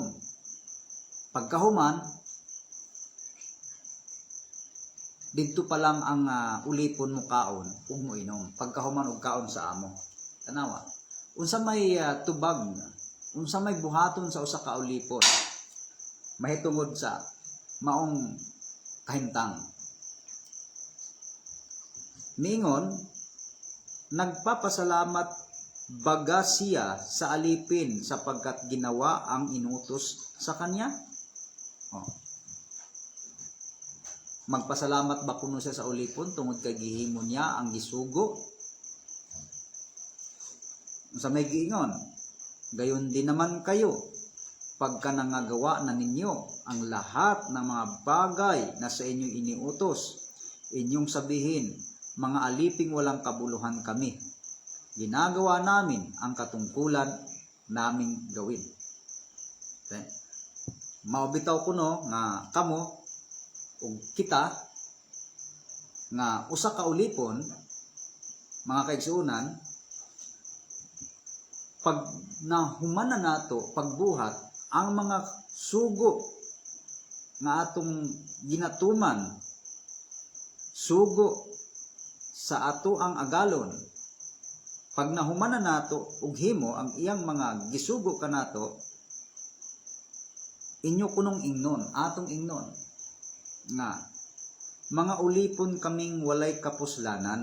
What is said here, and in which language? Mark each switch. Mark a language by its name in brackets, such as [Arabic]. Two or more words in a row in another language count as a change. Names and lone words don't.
[Cebuano] Pagkahuman, didto pa lang ang ulipon mo kaon ug mo inom. Pagkahuman og kaon sa amo. Tanawa. Unsa may tubag, unsa may buhaton sa usa ka ulipon, mahitungod sa maong kahimtang. Ningon, [Filipino] nagpapasalamat baga siya sa alipin sapagkat ginawa ang inutos sa kanya. [Cebuano] Magpasalamat ba kuno siya sa ulipon tungod kay gihimo niya ang gisugo? Sa may giingon, [Filipino] gayon din naman kayo, pagka nangagawa na ninyo ang lahat ng mga bagay na sa inyo iniutos, inyong sabihin, mga aliping walang kabuluhan kami. Ginagawa namin ang katungkulan naming gawin. Okay? [Cebuano] Maubitaw ko no nga kamo ug kita nga usa ka ulipon, mga kaigsuunan, pag nahuman na nato pagbuhat ang mga sugo nga atong ginatuman, sugo sa ato ang agalon, pag nahuman na nato ug himo ang iyang mga gisugo kanato, inyo kunong ingnon, atong ingnon nga mga ulipon kaming walay kapuslanan.